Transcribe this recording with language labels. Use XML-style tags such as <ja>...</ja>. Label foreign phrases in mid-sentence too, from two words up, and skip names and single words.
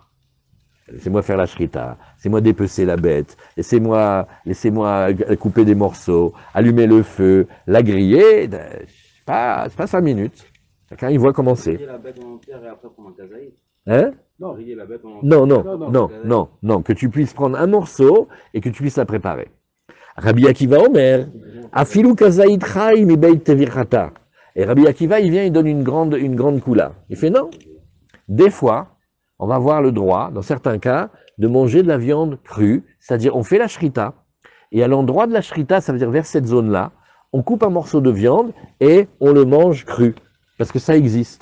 <fr>Laissez-moi faire la shrita, laissez-moi dépecer la bête, laissez-moi couper des morceaux, allumer le feu, la griller, c'est pas 5 minutes. Chacun il voit comment c'est. Griller la bête en entière et après prendre un kazaï. Hein? Non, griller la bête en entière. Non, que tu puisses prendre un morceau et que tu puisses la préparer.</fr> <he>רבי עקיבא אומר אפילו כזית חי מבית טביחתא.</he> <fr>Et Rabbi Akiva, il vient, il donne une grande coula. Il fait non. Des fois, on va avoir le droit, dans certains cas, de manger de la viande crue, c'est-à-dire on fait la shrita, et à l'endroit de la shrita, ça veut dire vers cette zone-là, on coupe un morceau de viande et on le mange cru, parce que ça existe.</fr>